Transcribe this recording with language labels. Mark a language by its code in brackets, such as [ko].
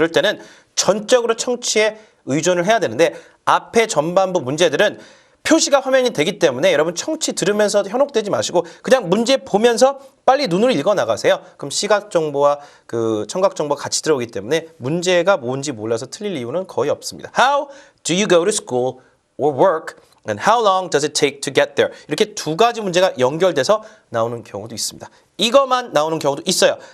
[ko] 그럴 때는 전적으로 청취에 의존을 해야 되는데 앞에 전반부 문제들은 표시가 화면이 되기 때문에 여러분 청취 들으면서 현혹되지 마시고 그냥 문제 보면서 빨리 눈으로 읽어 나가세요. 그럼 시각 정보와 그 청각 정보가 같이 들어오기 때문에 문제가 뭔지 몰라서 틀릴 이유는 거의 없습니다. [en] How do you go to school or work? And how long does it take to get there? [ko] 이렇게 두 가지 문제가 연결돼서 나오는 경우도 있습니다. 이것만 나오는 경우도 있어요.